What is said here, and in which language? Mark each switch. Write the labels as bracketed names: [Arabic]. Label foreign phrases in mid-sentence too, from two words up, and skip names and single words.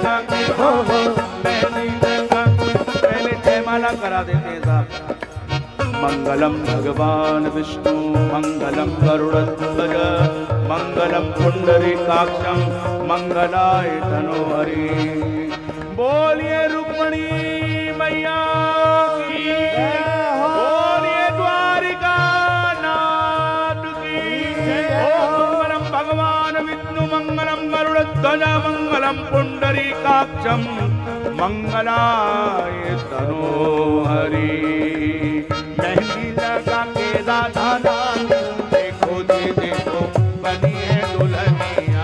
[Hindi] करा देते हैं साहब। [Sanskrit] मंगलम भगवान विष्णु मंगलम गरुड़ध्वज मंगलम पुंडरीकाक्षम मंगलाय तनोहरि। [Hindi] बोलिए रुक्मणी मैया की, बोलिए द्वारिका नाथ की। [Sanskrit] ओम मंगलम भगवान विष्णु मंगलम गरुड़ध्वज मंगलम पुंडरीकाक्षम मंगलाय तनोहरि। [Hindi] मेहंदी लगा के राधा रानी देखो जी देखो बनी है दुल्हनिया।